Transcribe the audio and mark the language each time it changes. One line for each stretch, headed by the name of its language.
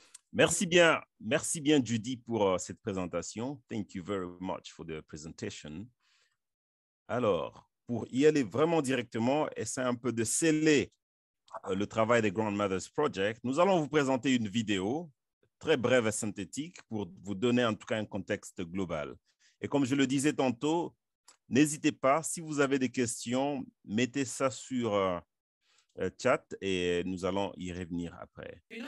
French: Merci bien Judy pour cette présentation.
English: Thank you very much for the presentation.
French: Alors, pour y aller vraiment directement, essayer un peu de sceller le travail des Grandmothers Project, nous allons vous présenter une vidéo très brève et synthétique pour vous donner en tout cas un contexte global. Et comme je le disais tantôt, n'hésitez pas, si vous avez des questions, mettez ça sur chat et nous allons y revenir après.